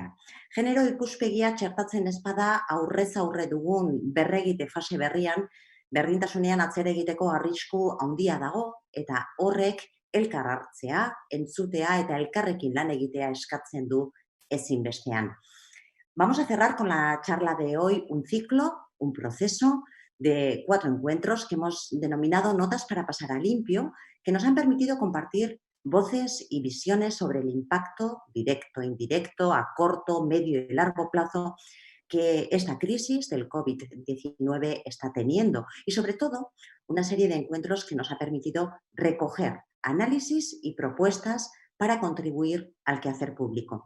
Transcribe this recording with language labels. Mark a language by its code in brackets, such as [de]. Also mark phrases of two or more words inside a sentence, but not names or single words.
[eu] Genero ikuspegia txertatzen ezpada aurrez aurre dugun berregite fase berrian, berdintasunean atzera egiteko arrisku handia dago eta horrek elkar hartzea, entzutea eta elkarrekin lan egitea eskatzen du ezinbestean. [es] Vamos a cerrar con la charla de hoy un ciclo, un proceso de 4 encuentros que hemos denominado Notas para pasar a limpio, que nos han permitido compartir voces y visiones sobre el impacto directo e indirecto a corto, medio y largo plazo que esta crisis del COVID-19 está teniendo y, sobre todo, una serie de encuentros que nos ha permitido recoger análisis y propuestas para contribuir al quehacer público.